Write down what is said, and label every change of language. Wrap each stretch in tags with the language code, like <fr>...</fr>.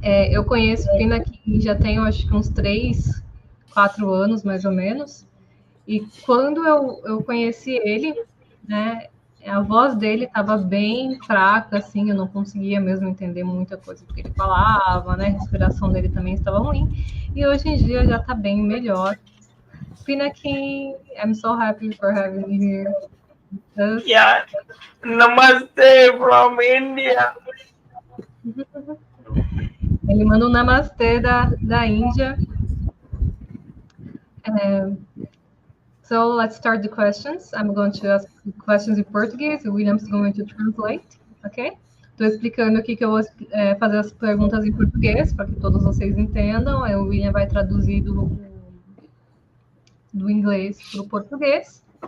<pt>Eu conheço o Pinakin já tenho, acho que uns 3, 4 anos, mais ou menos, e quando eu conheci ele, né, a voz dele estava bem fraca, assim, eu não conseguia mesmo entender muita coisa do que ele falava, né? A respiração dele também estava ruim. E hoje em dia já está bem melhor.</pt> <en>Pinakin, I'm so happy for having you here. Yeah, namaste from India.</en> <pt>Ele manda um namastê da Índia.</pt> <en>So let's start the questions. I'm going to ask questions in Portuguese. William's going to translate, ok?</en> <pt>Estou explicando aqui que eu vou fazer as perguntas em português, para que todos vocês entendam. Aí o William vai traduzir do inglês para o português.</pt>